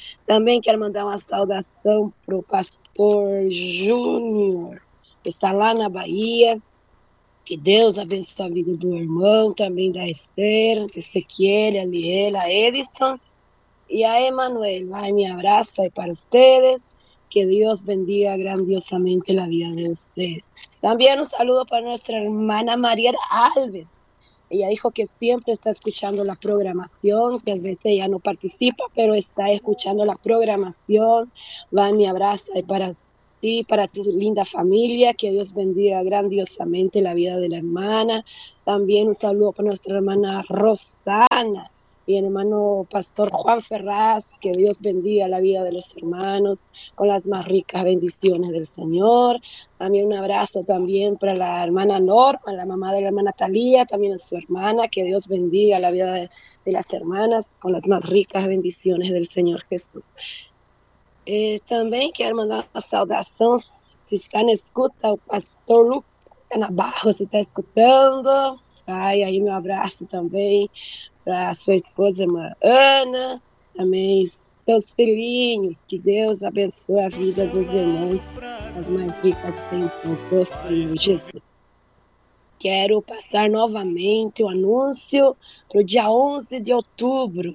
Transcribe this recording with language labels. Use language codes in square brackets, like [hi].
[pt] Também quero mandar uma saudação para o pastor Júnior, que está lá na Bahia. Que Deus abençoe a vida do irmão, também da Esther, Ezequiel, Aliela, Edison e a Emanuel. Vai, me abraço aí para vocês. [es] Que Dios bendiga grandiosamente la vida de ustedes. También un saludo para nuestra hermana María Alves. Ella dijo que siempre está escuchando la programación, que a veces ella no participa, pero está escuchando la programación. Va, mi abrazo ahí para ti, para tu linda familia. Que Dios bendiga grandiosamente la vida de la hermana. También un saludo para nuestra hermana Rosana. Y el hermano pastor Juan Ferraz, que Dios bendiga la vida de los hermanos con las más ricas bendiciones del Señor. También un abrazo también para la hermana Norma, la mamá de la hermana Talía, también a su hermana, que Dios bendiga la vida de las hermanas con las más ricas bendiciones del Señor Jesús. También quiero mandar una saludación, si están escuchando, al pastor Lucas Navarro, si está escuchando. [pt] Ay, aí meu abraço também para sua esposa, irmã Ana, também seus filhinhos, que Deus abençoe a vida dos irmãos, as mais ricas bênçãos do Senhor Jesus. Quero passar novamente o anúncio para o dia 11 de outubro.